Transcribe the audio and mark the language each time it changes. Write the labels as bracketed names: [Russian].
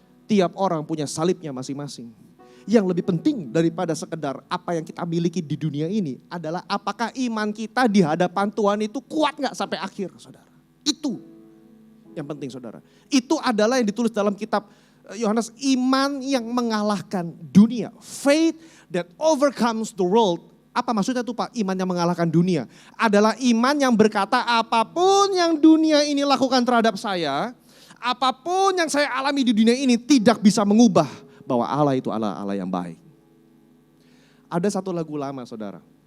[Indonesian] Tiap orang punya salibnya masing-masing. Yang lebih penting daripada sekedar apa yang kita miliki di dunia ini adalah apakah iman kita di hadapan Tuhan itu kuat gak sampai akhir, saudara. Itu yang penting, saudara. Itu adalah yang ditulis dalam kitab Yohanes, iman yang mengalahkan dunia. [English] Faith that overcomes the world. [Indonesian] Apa maksudnya tuh Pak, iman yang mengalahkan dunia? Adalah iman yang berkata apapun yang dunia ini lakukan terhadap saya, apapun yang saya alami di dunia ini tidak bisa mengubah bahwa Allah itu Allah yang baik. Ada satu lagu lama, saudara.